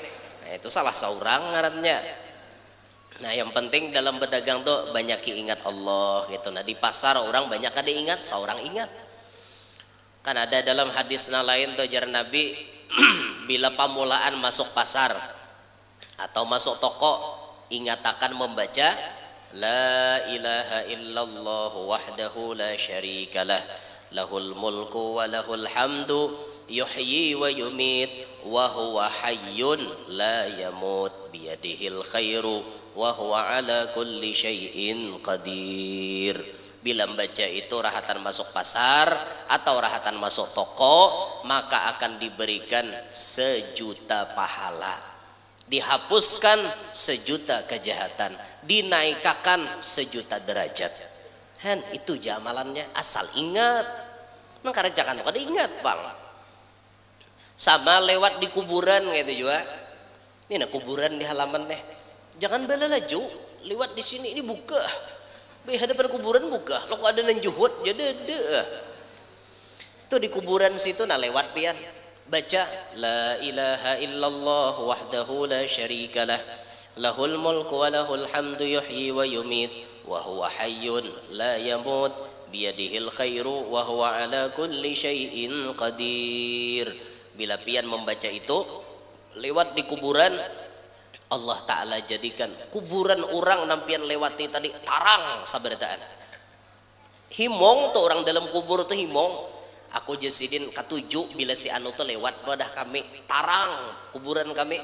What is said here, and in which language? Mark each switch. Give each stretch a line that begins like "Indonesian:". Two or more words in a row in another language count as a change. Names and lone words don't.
Banjar: Nah, itu salah seorang ngarannya. Nah yang penting dalam berdagang tuh banyak ingat Allah gitu. Nah di pasar orang banyak kada ingat, seorang ingat. Kan ada dalam hadis lain tuh jar Nabi bila pamulaan masuk pasar atau masuk toko, ingatakan membaca
Arabic: لا إله إلا الله وحده لا شريك له له الملك وله الحمد يحيي ويميت وهو حي لا يموت بيده الخير وهو على كل شيء قدير.
Banjar: Bila membaca itu rahatan masuk pasar atau rahatan masuk toko, maka akan diberikan 1.000.000 pahala, dihapuskan 1.000.000 kejahatan, dinaikkan 1.000.000 derajat. Han itu amalannya, asal ingat. Nang karejakan kada ingat bang. Sama lewat di kuburan gitu juga. Ini nah kuburan di halaman deh. Jangan bela laju lewat di sini, ini buka. Di hadapan kuburan buka. Lo kok ada nanjuhut jadi ada. Itu di kuburan situ nah lewat pian.
Arabic: Baca لا إله إلا الله وحده لا شريك له له الملك وله الحمد يحيي ويميت وهو حي لا يموت بيده الخير وهو على كل شيء قدير.
Banjar: Bila pian membaca itu lewat di kuburan, Allah Ta'ala jadikan kuburan orang nampian lewati tadi tarang sabarataan. Himong tuh orang dalam kubur tuh himong. Aku jasidin ketujuh bila si anu tuh lewat badah kami tarang kuburan kami.